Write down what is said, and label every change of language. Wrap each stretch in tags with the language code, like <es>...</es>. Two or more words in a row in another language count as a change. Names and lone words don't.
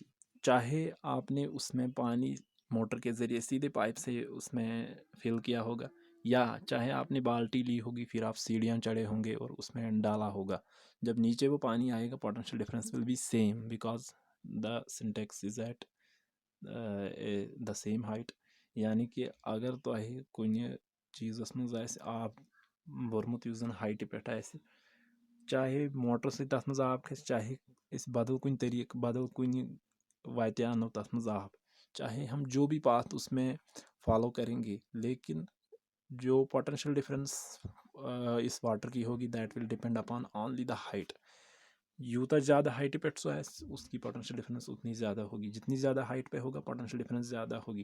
<hi>चाहे आपने उसमें पानी मोटर के ज़रिए सीधे पाइप से उसमें फिल किया होगा, या चाहे आपने बाल्टी ली होगी, फिर आप सीढ़ियाँ चढ़े होंगे और उसमें डाला होगा। जब नीचे वो पानी आएगा,</hi> <en>potential difference will be same because the Sintex is at the same height.</en> <hi>यानी कि अगर</hi> <ks>तुह कुछ चीज़ मज आब भरमुत यस जन हाइट पे चाहे मोटर से तथ मज आब खस, चाहे इस बदल कुन तरीक बदल कुन वाते आनो तथ मज आब,</ks> <hi>चाहे हम जो भी पाथ उसमें फॉलो करेंगे, लेकिन जो</hi> <en>potential difference</en> <hi>इस वाटर की होगी</hi> <en>that will depend upon only the height.</en> <hi>यूता ज़्यादा हाइट पे उसकी पोटेंशियल डिफरेंस उतनी ज़्यादा होगी, जितनी ज़्यादा हाइट पे होगा पोटेंशियल डिफरेंस ज़्यादा होगी।</hi>